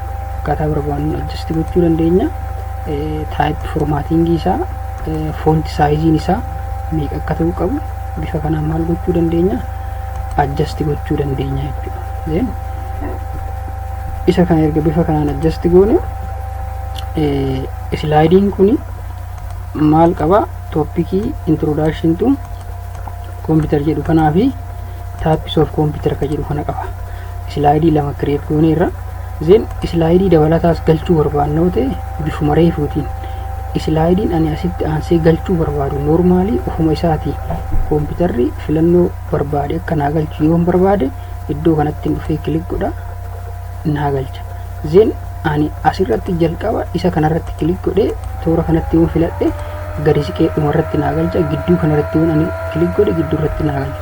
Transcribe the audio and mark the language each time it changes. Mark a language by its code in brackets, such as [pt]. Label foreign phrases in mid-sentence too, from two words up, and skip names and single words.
[om] Akkaataa barbaannu adjust gochuu dandeenya. [en] Type formatting [om] isaa [en] font size [om] isaa meeqa akka ta'u qabu bifa kanaan maal gochuu dandeenya adjust gochuu dandeenya jechuudha. Then isa kana erga bifa kanaan adjust goone sliding kuni maal qaba [en] topic introduction to computer [om] jedhu kanaa fi [en] types of computer [om] ka jedhu kana qaba. Slide lama create goone irra then slide dabalataas galchuu barbaannoo ta'e bifuma reefuutiin sliding ani asitti aansee galchuu barbaadu normally ufuma isaati computerri filannoo barbaade akka naa galchu yoo barbaade iddoo kanatti dhufee click godha naa galcha. Then ani asirratti jalqaba isa kanarratti click godhe toora kanatti yoo filadhe gadi siqee dhumarratti naa galcha gidduu kanarratti yoo ani click godhe gidduurratti naa galcha.